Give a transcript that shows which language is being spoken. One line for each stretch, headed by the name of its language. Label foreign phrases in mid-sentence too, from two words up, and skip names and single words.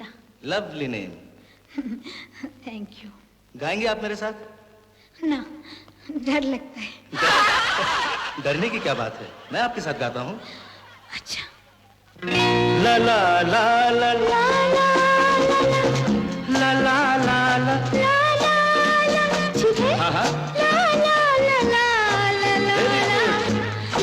English: lovely name. thank you.
Hindi: गाएंगे आप मेरे साथ? ना, डर लगता है। डरने की क्या बात है, मैं आपके साथ गाता हूँ। अच्छा। ला ला ला ला ला ला ला ला ला। हाँ हाँ।